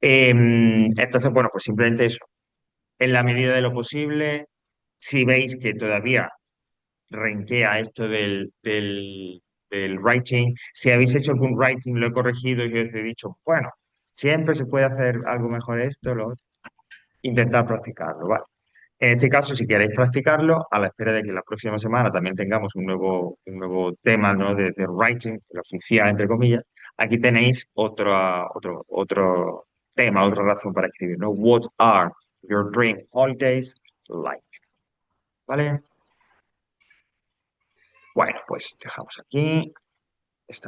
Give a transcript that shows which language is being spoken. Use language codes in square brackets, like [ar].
[es] Entonces, bueno, pues simplemente eso. En la medida de lo posible, si veis que todavía renquea esto del writing, si habéis hecho algún writing, lo he corregido y os he dicho, bueno, siempre se puede hacer algo mejor esto, lo otro, intentar practicarlo, ¿vale? En este caso, si queréis practicarlo, a la espera de que la próxima semana también tengamos un nuevo tema, ¿no? de writing, el oficial, entre comillas, aquí tenéis otro tema, otra razón para escribir, ¿no? [en] What are your dream holidays like? [es] ¿Vale? Bueno, pues dejamos aquí esta